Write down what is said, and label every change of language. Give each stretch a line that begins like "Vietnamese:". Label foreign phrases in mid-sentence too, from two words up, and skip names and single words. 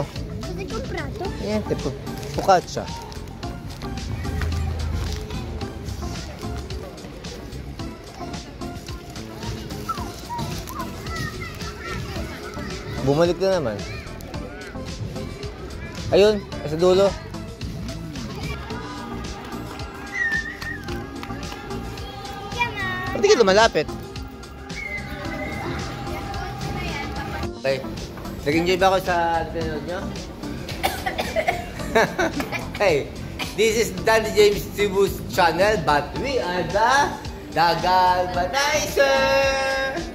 Italian: Cosa hai comprato? Niente, focaccia.
Filipino: Bumalik na naman. Ayun, sa dulo. Ba't di ka lumalapit? Okay. Nag-enjoy ba ako sa pinanood nyo?
English: Hey, this is Daddy James TV's channel, but we are the Dagalbanizer!